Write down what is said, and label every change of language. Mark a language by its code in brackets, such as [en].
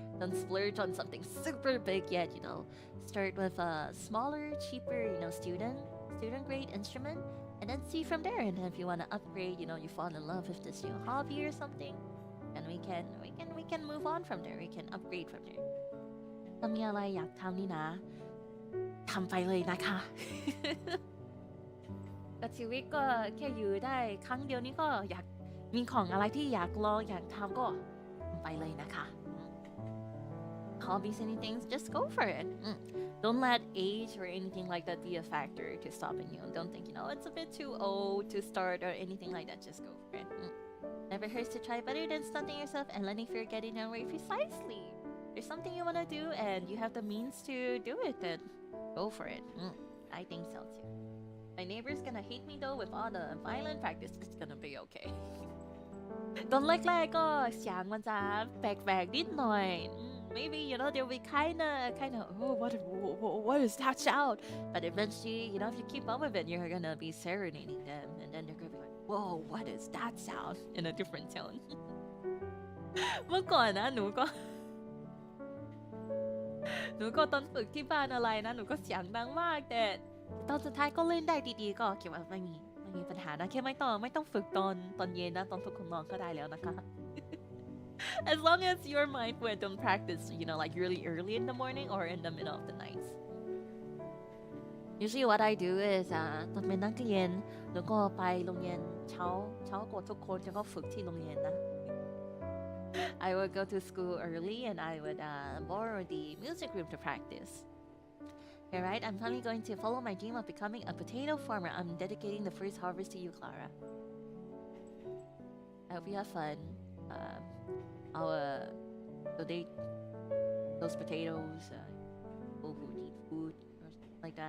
[en] Don't splurge on something super big yet. Start with a smaller, cheaper, student grade instrument, and then see from there. And then if you want to upgrade, you fall in love with this new hobby or something, and we can move on from there. We can upgrade from there. [th] ถ้ามีอะไรอยากทำนี่นะทำไปเลยนะคะ แต่ชีวิตก็แค่อยู่ได้ครั้งเดียวนี้ก็อยากมีของอะไรที่อยากลองอยากทำก็ทำไปเลยนะคะ [en] Hobbies, anything, just go for it. Don't let age or anything like that be a factor to stopping you. Don't think, it's a bit too old to start or anything like that. Just go for it. Never hurts to try, better than stunting yourself and letting fear get in your way. Precisely. There's something you want to do and you have the means to do it, then go for it. I think so too. My neighbor's gonna hate me though with all the violin practice. It's gonna be okay. [th] ตอนแรกๆก็เสียงมันจะแปลกๆนิดหน่อย [en] Maybe they'll be kind of what is that sound? But eventually, if you keep up with it, you're gonna be serenading them, and then they're gonna be like, whoa, what is that sound? In a different tone. [th] เมื่อก่อนนะหนูก็ตอนฝึกที่บ้านอะไรนะหนูก็เสียงดังมากแต่ตอนสุดท้ายก็เล่นได้ดีๆก็คิดว่าไม่มีปัญหานะแค่ไม่ต้องฝึกตอนเย็นนะตอนทุกคนนอนก็ได้แล้วนะคะ [en] As long as your mind don't practice like really early in the morning or in the middle of the night. Usually what I do is [th] ตอนเป็นนักเรียนหนูก็ไปโรงเรียนเช้ากว่าทุกคนจะก็ฝึกที่โรงเรียนนะ [en] I would go to school early and I would borrow the music room to practice. Alright, I'm finally going to follow my dream of becoming a potato farmer. I'm dedicating the first harvest to you, Klara. I hope you have fun. I'll donate those potatoes, people who need food or something like that.